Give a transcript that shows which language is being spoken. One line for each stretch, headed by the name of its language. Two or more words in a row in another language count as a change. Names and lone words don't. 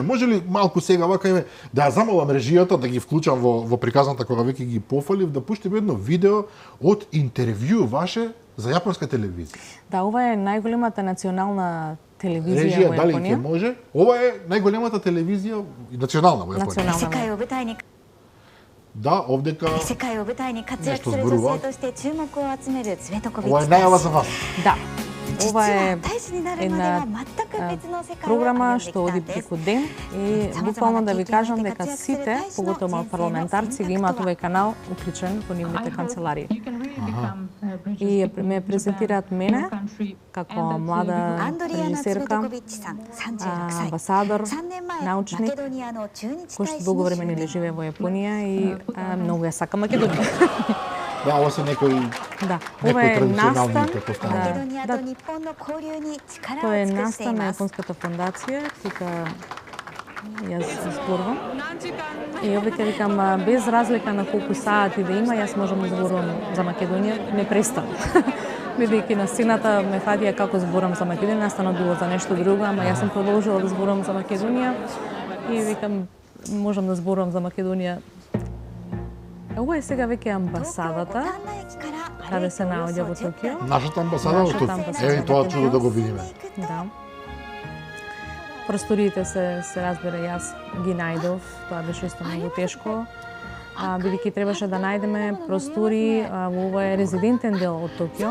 Macedonian: Може ли малку сега вака еве да ја замолам режијата да ги вклучам во приказната кога веќе ги пофалив да пуштиме едно видео од интервју ваше за јапонска телевизија. Да, ова е најголемата национална телевизија Режија, во дали Јапонија. ќе може? Ова е најголемата телевизија национална во Јапонија.
Japanese: 世界を舞台に
Macedonian: Да, овдека
Japanese: 世界を舞台に活躍す
Macedonian: Нешто
Japanese: る女
Macedonian: зборува.
Japanese: 性として注目を集めるツベトコビッ
Macedonian: ова е
Japanese: チ
Macedonian: најава
Japanese: 大
Macedonian: за
Japanese: 使
Macedonian: вас. Да.
Japanese: 実
Macedonian: Ова
Japanese: は
Macedonian: е
Japanese: 大使になるまで
Macedonian: една
Japanese: は全く別の世界を歩
Macedonian: програма
Japanese: んでき
Macedonian: што
Japanese: た
Macedonian: оди
Japanese: んです
Macedonian: преку ден и буквално да ви кажам дека сите, поготоа парламентарци, ги имаат овој канал уклучен во нивните канцеларии. И ме презентираат мене како
Japanese: ア
Macedonian: млада
Japanese: ンドリアナ・ツベトコ
Macedonian: режисерка,
Japanese: ビッチさん36歳
Macedonian: амбасадор,
Japanese: 3年前
Macedonian: научник,
Japanese: マケドニアの駐日
Macedonian: кој
Japanese: 大
Macedonian: што
Japanese: 使
Macedonian: долго
Japanese: に
Macedonian: време
Japanese: 就
Macedonian: нели
Japanese: 任
Macedonian: живее во Јапонија и многу ја сака Македонија. Да, ова се некои Да, некои ова е традиционални настан, претпоставки.
Japanese: マケドニア
Macedonian: да,
Japanese: と日本の交流に力
Macedonian: тоа
Japanese: を
Macedonian: е
Japanese: 尽くしてい
Macedonian: настан на
Japanese: ます
Macedonian: Јапонската фондација, тука јас зборувам. И овде викам, без разлика на колку сати да има, јас можам да зборувам за Македонија непрестанно. Бидејќи на сцената ме фатија како зборам за Македонија, настанот било за нешто друго, ама јас сум продолжила да зборувам за Македонија и викам, можам да зборувам за Македонија. Ова е сега веќе амбасадата,
Japanese: 東京五反田駅から歩
Macedonian: каде
Japanese: い
Macedonian: се
Japanese: ておよ
Macedonian: наоѓа во
Japanese: そ10
Macedonian: Токио. Нашата амбасада во Нашата Токио. амбасада Еве во тоа Токио. чудо да го видиме. Да. Просториите се разбира, јас ги најдов, тоа беше исто многу тешко. Бидејќи требаше да најдеме простори во овој резидентен дел од Токио.